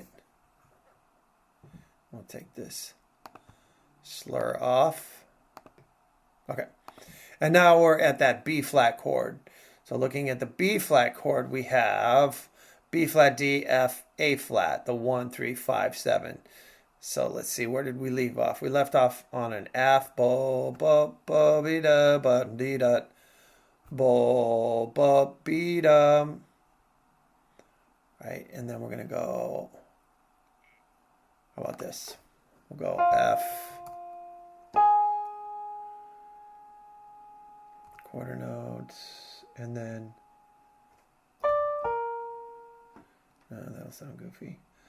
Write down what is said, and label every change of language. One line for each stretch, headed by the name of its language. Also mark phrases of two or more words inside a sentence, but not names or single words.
English: We'll take this slur off. Okay. And now we're at that B flat chord. So looking at the B flat chord, we have B flat, D, F, A flat, the 1, 3, 5, 7. So let's see, where did we leave off? We left off on an F, bo, bo, bo, be da, ba, dee, da, bo, bo, be da. Right, and then we're going to go, how about this? We'll go F, quarter notes, and then, that'll sound goofy.